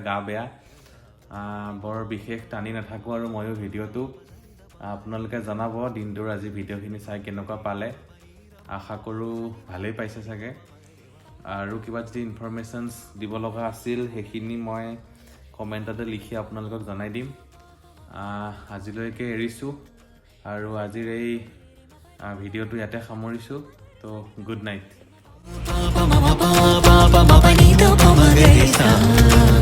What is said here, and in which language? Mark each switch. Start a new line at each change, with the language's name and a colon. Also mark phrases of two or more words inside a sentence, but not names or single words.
Assamese: গা বেয়া বৰ বিশেষ টানি নাথাকোঁ আৰু ময়ো ভিডিঅ'টো আপোনালোকে জনাব দিনটোৰ আজি ভিডিঅ'খিনি চাই কেনেকুৱা পালে আশা কৰোঁ ভালেই পাইছে চাগে আৰু কিবা যদি ইনফৰমেশ্যনছ দিব লগা আছিল সেইখিনি মই কমেণ্টতে লিখি আপোনালোকক জনাই দিম আজিলৈকে এৰিছোঁ আৰু আজিৰ এই ভিডিঅ'টো ইয়াতে সামৰিছোঁ তো
English: good night pa pa ma pa pa pa ma pa ni da pa ma ga re sa